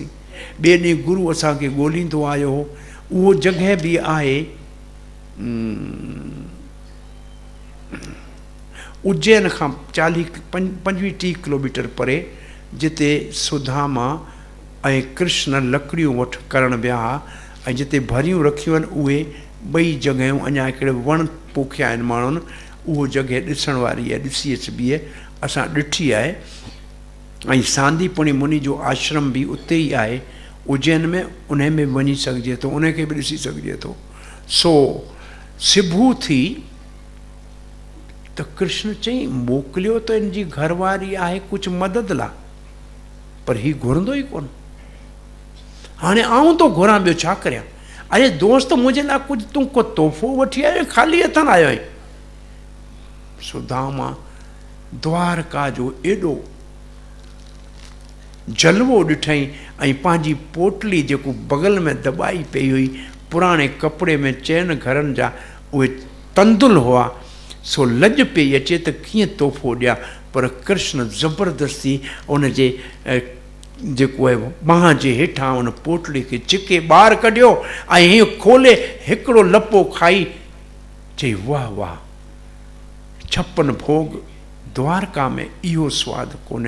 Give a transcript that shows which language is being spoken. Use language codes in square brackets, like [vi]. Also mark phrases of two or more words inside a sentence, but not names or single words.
[sd] ॿिए ॾींहुं गुरू असांखे ॻोल्हींदो आयो हो। उहो जॻह बि आहे उज्जैन खां 40-25 किलोमीटर परे, जिते सुदामा ऐं कृष्ण लकड़ियूं करणु विया हुआ, ऐं जिते भरियूं रखियूं आहिनि उहे ॿई जॻहियूं अञा हिकिड़े वण पोखिया आहिनि माण्हुनि। उहो जॻह ॾिसण वारी आहे, ॾिसी अचिबी आहे, असां ॾिठी आहे। ऐं सांदीपुणी मुनि जो आश्रम बि उते ई आहे उज्जैन में, उन में वञी सघिजे थो, उनखे बि ॾिसी सघिजे थो। सो सिबू थी त कृष्ण चई, मोकिलियो त इन जी घरवारी आहे कुझु मदद लाइ, पर हीउ घुरंदो ई कोन। हाणे आऊं तो घुरां, ॿियो छा करियां? अरे दोस्त, मुंहिंजे लाइ कुझु तूं को तोहफ़ो वठी आयो, ख़ाली हथनि आयो आहीं? सुदामा द्वारका जो एॾो जलवो ॾिठई, ऐं पंहिंजी पोटली जेको बगल में दॿाई पई हुई, पुराणे कपिड़े में चइनि घरनि जा उहे तंदुल हुआ, सो लॼ पई अचे त कीअं तोहफ़ो ॾियां। पर कृष्ण ज़बरदस्ती उनजे जेको आहे बांह जे हेठां उन पोटली खे चिके ॿाहिरि कढियो, ऐं हीअं खोले हिकिड़ो लपो खाई चई, वाह वाह, 56 भोग द्वारका में इहो सवादु कोन्हे।